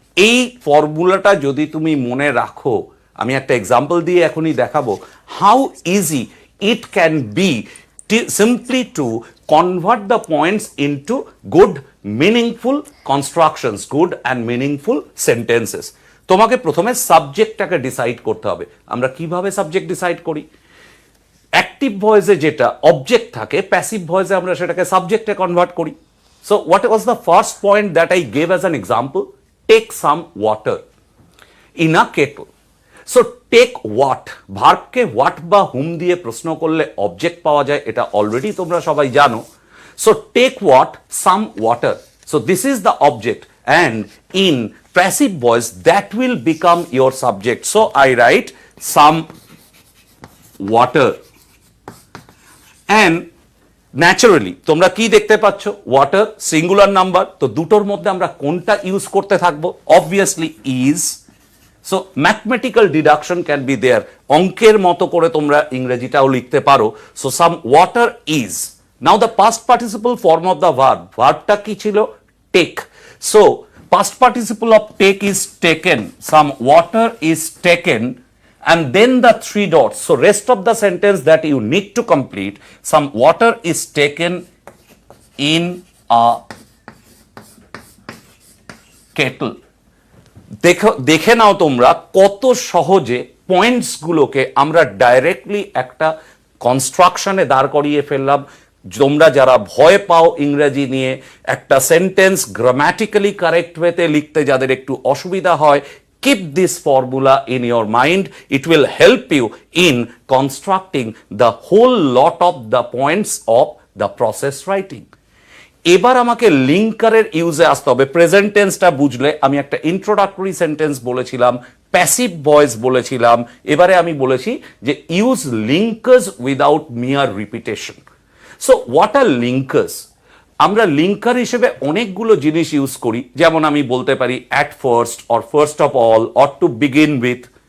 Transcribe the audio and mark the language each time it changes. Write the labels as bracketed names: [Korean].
[Bangla] এই ফর্মুলাটা যদি তুমি মনে রাখো, আমি একটা এক্সাম্পল দিয়ে এখনই দেখাবো [English] how easy it can be simply to convert the points into good meaningful constructions, good and meaningful sentences. [Bangla] তোমাকে প্রথমে সাবজেক্টটাকে ডিসাইড করতে হবে। আমরা কিভাবে সাবজেক্ট ডিসাইড করি? অ্যাক্টিভ ভয়েসে যেটা অবজেক্ট থাকে, প্যাসিভ ভয়েসে আমরা সেটাকে সাবজেক্টে কনভার্ট করি। [English] So what was the first point that I gave as an example? Take some water in a kettle. [Bangla] So take what, ভার্বকে what বা হুম দিয়ে প্রশ্ন করলে অবজেক্ট পাওয়া যায়, এটা অলরেডি তোমরা সবাই জানো। [English] So take what some water, so this is the object, and in passive voice that will become your subject. So I write some water, and naturally [Bangla] তোমরা কি দেখতে পাচ্ছ? ওয়াটার সিঙ্গুলার নাম্বার, তো দুটোর মধ্যে আমরা কোনটা ইউজ করতে থাকবো? [English] Obviously is. So mathematical deduction can be there, [Bangla] অঙ্কের মতো করে তোমরা ইংরেজিটাও লিখতে পারো। [English] So some water is. Now the past participle form of the verb, [Bangla] ভার্বটা কি ছিল? [English] Take. So past participle of take is taken, some water is taken, and then the 3 dots. So rest of the sentence that you need to complete, some water is taken in a kettle. [Bangla] দেখে নাও তোমরা কত সহজে points গুলোকে আমরা directly একটা কনস্ট্রাকশনে দাঁড় করিয়ে ফেললাম। তোমরা যারা ভয় পাও ইংরেজি নিয়ে, একটা সেন্টেন্স গ্রামাটিক্যালি কারেক্ট ওয়েতে লিখতে যাদের একটু অসুবিধা হয়, [English] keep this formula in your mind. It will help you in constructing the whole lot of the points of the process writing. [Bangla] এবার আমাকে লিঙ্কারের ইউজে আসতে হবে। প্রেজেন্ট টেন্সটা বুঝলে, আমি একটা ইন্ট্রোডাক্টরি সেন্টেন্স বলেছিলাম, প্যাসিভ ভয়েস বলেছিলাম, এবারে আমি বলেছি যে [English] Use linkers without mere repetition. So what are linkers? [Bangla] আমরা লিঙ্কার হিসেবে অনেকগুলো জিনিস ইউজ করি, যেমন আমি বলতে পারি [English] At first, or first of all, or to begin with.